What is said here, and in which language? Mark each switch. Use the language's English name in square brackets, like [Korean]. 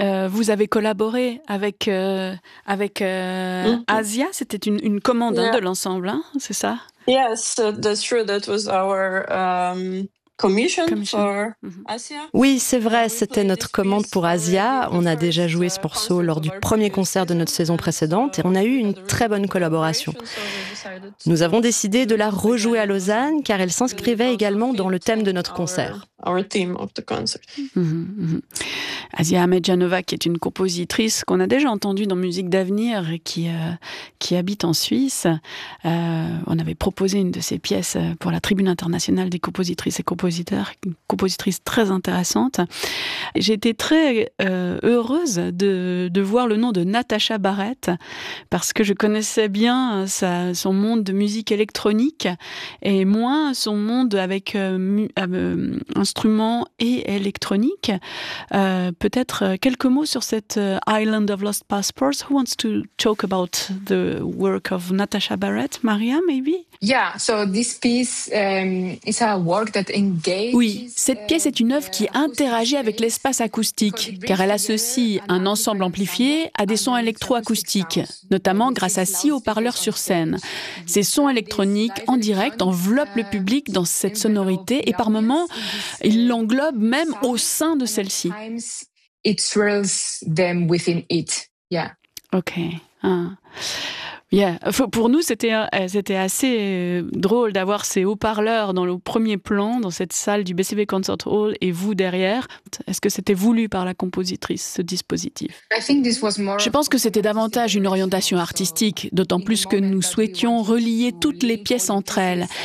[French] Vous avez collaboré avec mm-hmm. Asia, c'était une commande hein, de l'ensemble, hein, c'est ça? [English] Yes, that's true. That was our commission for Asia. [French] Oui, c'est vrai. C'était notre commande pour Asia. On a déjà joué ce morceau lors du premier concert de notre saison précédente et on a eu une très bonne collaboration. Nous avons décidé de la rejouer à Lausanne car elle s'inscrivait également dans le thème de notre concert. [English] Our theme of the concert. [French] Asia Ahmedjanova, qui est une compositrice qu'on a déjà entendue dans Musique d'Avenir et qui habite en Suisse. On avait proposé une de ses pièces pour la Tribune internationale des compositrices et compositeurs, une compositrice très intéressante. J'ai été très heureuse de voir le nom de Natasha Barrett, parce que je connaissais bien son monde de musique électronique et moins son monde avec instruments et électronique. Peut-être quelques mots sur cette Island of Lost Passports. [English] Who wants to talk about the work of Natasha Barrett? Maria, maybe? Yeah, so this piece is a work that engages. [French] Oui, cette pièce est une œuvre qui interagit avec l'espace acoustique, car elle associe un ensemble amplifié à des sons électroacoustiques, notamment grâce à 6 haut-parleurs sur scène. Ces sons électroniques en direct enveloppent le public dans cette sonorité et par moments, ils l'englobent même au sein de celle-ci. [English] It thrills them within it. Yeah. Okay. Yeah. [French] Pour nous, c'était assez drôle d'avoir ces haut-parleurs dans le premier plan, dans cette salle du BCB Concert Hall, et vous derrière. Est-ce que c'était voulu par la compositrice, ce dispositif? Je pense que c'était davantage une orientation artistique, d'autant plus que nous souhaitions relier toutes les pièces entre elles.